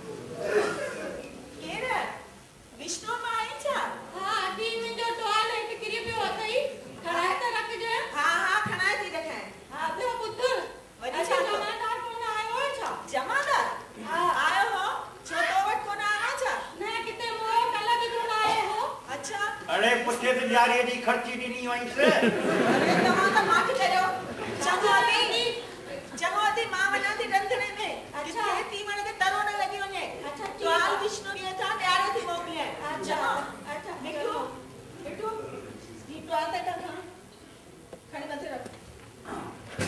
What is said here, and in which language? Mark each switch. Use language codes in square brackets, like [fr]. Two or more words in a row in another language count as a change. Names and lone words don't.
[sd] केर विष्णु मां आई छा हां दी मुंहिंजो टॉयलेट किरी पियो अथई खणाए त रखजे हां हां खणाए थी रखां हां ॿियो पुत्र वॾी छा जमादार कोन आयो है छा जमादार हां आयो हो छो तो वट कोन आयो छा न किते मो कल बि कोन आयो हो अच्छा अरे पुठे ते ॾियारीअ जी ख़र्ची ॾिनी हुअईंसि अरे तव्हां त मां करियो चङो थी मां वञा थी रंधिणे में अच्छा थी वञे त तरो न लॻी वञे अच्छा तो हाल विष्णु ॾींहं था ॾियारो थी मोकिलियां अच्छा अच्छा मिठू मिठू ही तो आता था खणी मथे रख